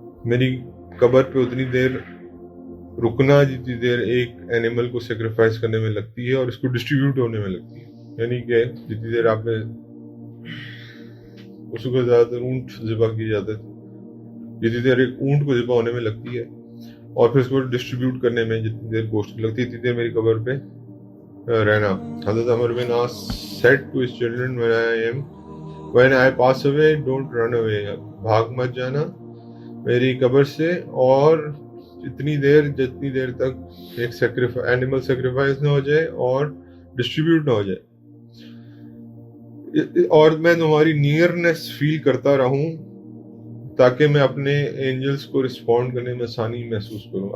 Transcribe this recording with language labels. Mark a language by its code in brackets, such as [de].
[ur] میری قبر پہ اتنی دیر رکنا جتنی دیر ایک اینیمل کو سیکریفائس کرنے میں لگتی ہے اور اس کو ڈسٹریبیوٹ ہونے میں لگتی ہے. یعنی کہ جتنی دیر آپ نے اس کو زیادہ تر اونٹ ذبح کیے جاتے تھے، جتنی دیر ایک اونٹ کو ذبح ہونے میں لگتی ہے اور پھر اس کو ڈسٹریبیوٹ کرنے میں جتنی دیر گوشت لگتی ہے اتنی دیر میری قبر پہ رہنا. [en] حضرت عمر بن عاص said to his children when I pass away don't run away. [ur] بھاگ مت جانا میری قبر سے اور جتنی دیر تک ایک اینیمل سیکریفائس نہ ہو جائے اور ڈسٹریبیوٹ نہ ہو جائے اور میں تمہاری نیئرنیس فیل کرتا رہوں تاکہ میں اپنے اینجلز کو رسپونڈ کرنے میں آسانی محسوس کروں.